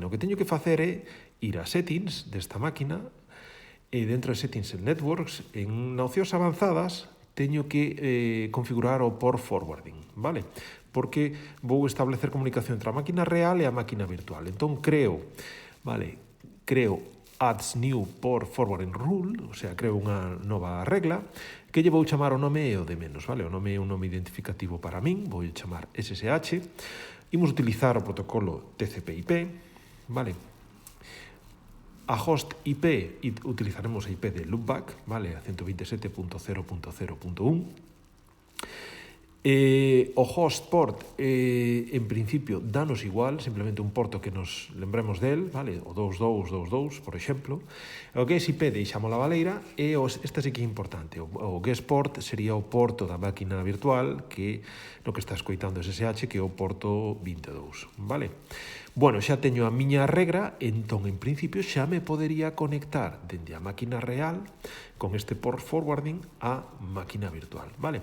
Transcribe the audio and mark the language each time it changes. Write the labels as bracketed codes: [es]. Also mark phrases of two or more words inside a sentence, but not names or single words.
[gl] O que teño que facer é ir a settings desta máquina e dentro de settings en networks, en opcións avanzadas, teño que configurar o [en] port forwarding, [gl] vale? Porque vou establecer comunicación entre a máquina real e a máquina virtual. Entón creo [en] adds new port forwarding rule, [es] o sea, [gl] creo unha nova regla, que lle vou chamar o nome e o de menos, vale? O nome é un nome identificativo para min, vou chamar SSH, imos utilizar o protocolo TCP/IP, vale? A [en] host IP [gl] utilizaremos a IP de loopback, vale? A 127.0.0.1. [en] O host port, [gl] en principio, danos igual, simplemente un porto que nos lembremos del, vale? O 2222, por exemplo. O [en] guest IP [gl] deixamos a baleira e este sí que é importante. O [en] guest port [gl] sería o porto da máquina virtual que no que está escoitando SSH, que é o porto 22, vale? Bueno, xa teño a miña regra, entón, en principio, xa me podería conectar dende a máquina real con este [en] port forwarding [gl] a máquina virtual, vale?